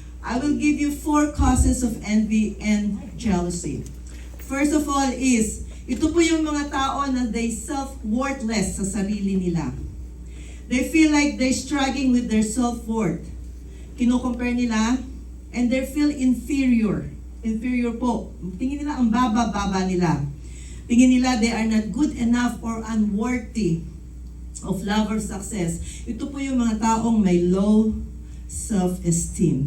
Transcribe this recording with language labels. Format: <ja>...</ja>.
<en>I will give you 4 causes of envy and jealousy. First of all is,</en> <tl>ito po yung mga tao na</tl> <en>they self-worthless</en> <tl>sa sarili nila.</tl> <en>They feel like they're struggling with their self-worth.</en> <tl>Kino-compare nila</tl> <en>and they feel inferior. Inferior po.</en> <tl>Tingin nila ang baba-baba nila. Tingin nila</tl> <en>they are not good enough or unworthy of love or success.</en> <tl>Ito po yung mga taong may low self-esteem.</tl>